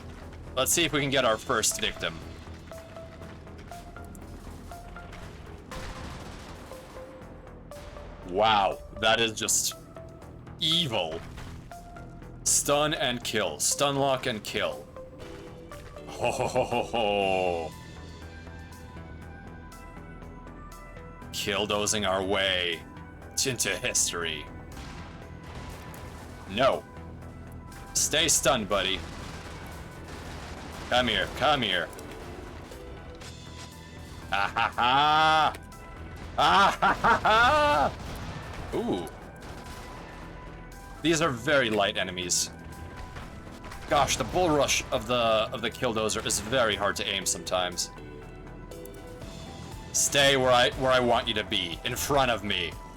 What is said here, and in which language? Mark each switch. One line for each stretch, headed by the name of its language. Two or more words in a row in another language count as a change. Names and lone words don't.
English: Let's see if we can get our first victim. Wow, that is just evil. Stun and kill. Stun lock and kill. Ho ho ho ho ho. Killdozing our way into history. No. Stay stunned, buddy. Come here, come here. Ah ha ha! Ah ha ha ha! Ooh. These are very light enemies. Gosh, the bull rush of the Killdozer is very hard to aim sometimes. Stay where I want you to be, in front of me.